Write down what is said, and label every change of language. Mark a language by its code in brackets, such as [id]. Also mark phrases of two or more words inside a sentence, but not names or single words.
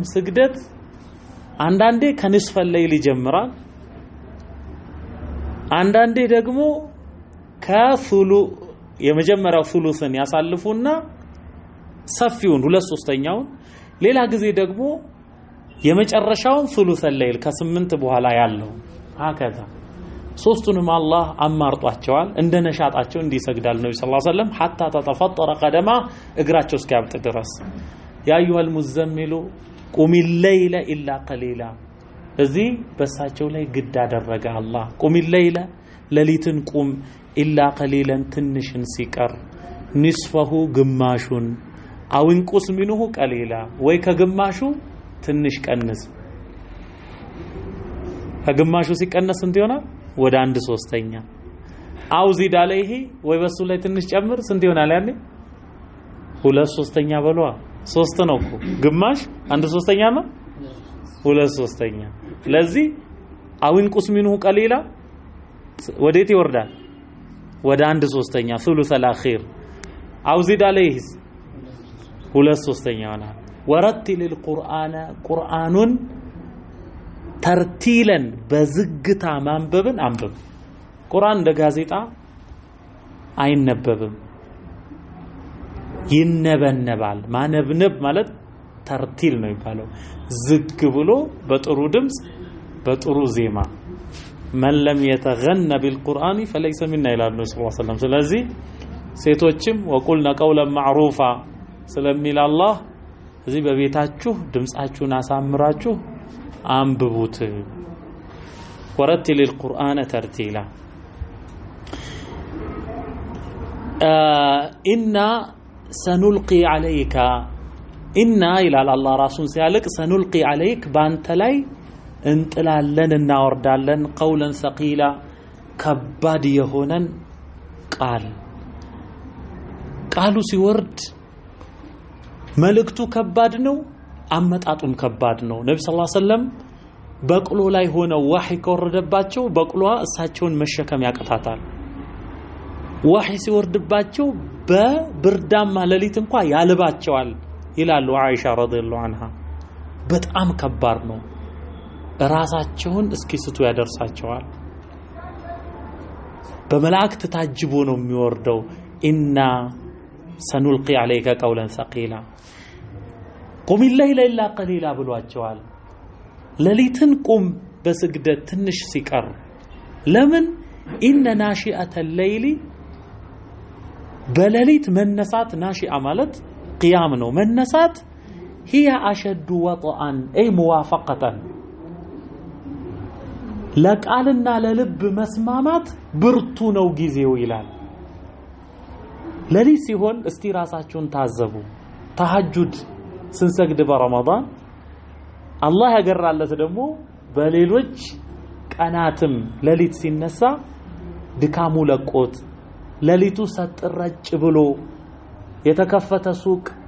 [am] ስግደት አንዳንዴ [ar] من نصف الليل [am] ይጀምራል፣ አንዳንዴ ደግሞ የመጀመሪያው ثلثን ያሳልፉና ሰፊውን 2/3ኛውን ሌላ ጊዜ ደግሞ የመጨረሻውን ثلث الليل ከ8 በኋላ ያለው هكذا ሶስቱንም አላህ አማርጧቸዋል እንደ ነሻጣቸው እንዲሰግዳል ነብዩ [ar] صلى الله عليه وسلم حتى تتفطر قدما [am] እግራቸው እስኪያብጥ ድረስ [ar] يا ايها المزمل قم الليل الا قليلا [am] እዚህ በሳቸው ላይ ግድ አደረገ አላህ [ar] قم الليل [am] ለሊትን ቁም [ar] إلا قليلا [am] ትንሽን ሲቀር ንስፈሁ ግማሹን [ar] أو انقص منه قليلا [am] ወይ ከግማሹ ትንሽ ቀንስ ከግማሹ ሲቀነስ እንት ይሆናል ወደ 1/3ኛ [ar] أو زد عليه [am] ወይ በሱ ላይ ትንሽ ጨምር ስንት ይሆናል ያኔ 2/3ኛ በሏ 3 ነው እኮ ግማሽ 1/3ኛ ነው 2/3ኛ ስለዚህ [ar] أو انقص منه قليلا [am] ወዴት ይወርዳል ወደ 1/3ኛ [ar] ثلث الاخير أو زد عليه [am] 2/3ኛ ሆነ [ar] ورتل القرآن [am] ቁርአኑን ተርቲለን በዝግታ ማንበብን አንብብ ቁርአን እንደ ጋዜጣ አይነበብም ይነበነባል ማነብነብ ማለት ተርቲል ነው ይባላል ዝግ ብሎ በጥሩ ድምጽ በጥሩ ዜማ [ar] من لم يتغنى بالقرآن فليس منا إلى النبي صلى الله عليه وسلم [am] ስለዚህ ሴቶችም [ar] وقلنا قولا معروفا [am] ስለሚል አላህ እዚህ በቤታችሁ ድምጻችሁን አሳምራችሁ አንብቡት [ar] ورتل القرآن ترتيلا إنا سنلقي عليك إنا إلى الله رسول سيالك سنلقي عليك بانت [am] ላይ እንጥላለን እናወርዳለን [ar] قولا ثقيلا [am] ከባድ የሆነን ቃሉ ሲወርድ መልእክቱ ከባድ ነው አመጣጡም ከባድ ነው ነብዩ [ar] صلى الله عليه وسلم [am] በቅሎ ላይ ሆነው ወህይ ከወረደባቸው በቅሎዋ እሳቸውን መሸከም ያቀታታል ወህይ ሲወርድባቸው በብርዳማ ሌሊት እንኳን ያልባቸዋል ይላሉ አይሻ [ar] رضي الله عنها [am] በጣም ከባድ ነው ራሳቸውን እስኪስቱ ያደርሳቸዋል በመላእክት ታጅቦ ነው የሚወርደው [ar] إنا سنلقي عليك قولا ثقيلا قم الليل الا قليلا [am] ብሏቸዋል ሌሊትን ቁም በስግደት ትንሽ ሲቀር ለምን [ar] ان ناشئه الليل [am] በሌሊት መነሳት ናሺአ ማለት قيام ነው መነሳት [ar] هي اشد وطئا اي موافقه [am] ለቃልና ለልብ መስማማት ብርቱ ነው ጊዜው ይላል ለሊት ሲሆን እስቲ ራሳችሁን ታዘቡ ተሐጁድ ስንሰግድ በረመዳን አላህ ያገራለት ደግሞ በሌሎች ቀናትም ለሊት ሲነሳ ድካሙ ለቆት ለሊቱ ሰጥረጭ ብሎ የተከፈተ ሱቅ